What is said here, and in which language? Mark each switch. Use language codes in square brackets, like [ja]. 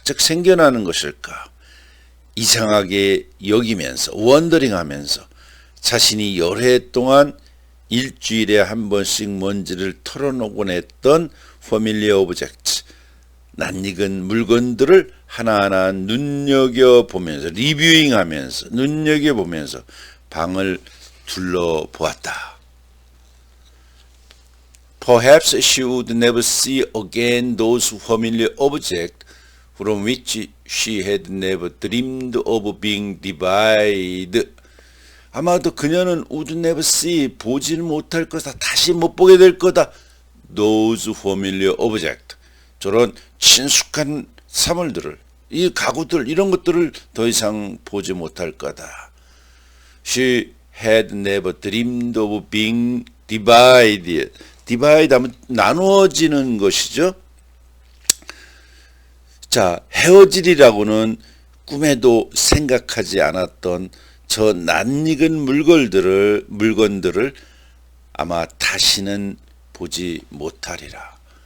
[ko] 즉 생겨나는 것일까? 이상하게 여기면서 원더링하면서 자신이 여러 해 동안 일주일에 한 번씩 먼지를 털어놓곤 했던 [en] familiar object, [ko] 낯익은 물건들을 하나하나 눈여겨보면서 리뷰잉하면서 눈여겨보면서 방을 둘러보았다. [en] Perhaps she would never see again those familiar objects from which she had never dreamed of being divided. [ko] 아마도 그녀는 [en] would never see, [ko] 보지는 못할 거다, 다시 못 보게 될 거다. [en] Those familiar objects, [ko] 저런 친숙한 사물들을, 이 가구들, 이런 것들을 더 이상 보지 못할 거다. [en] She had never dreamed of being divided. [ko] divide 하면 나누어지는 것이죠. 자, 헤어질이라고는 꿈에도 생각하지 않았던 저 낯익은 물건들을 아마 다시는 보지 못하리라.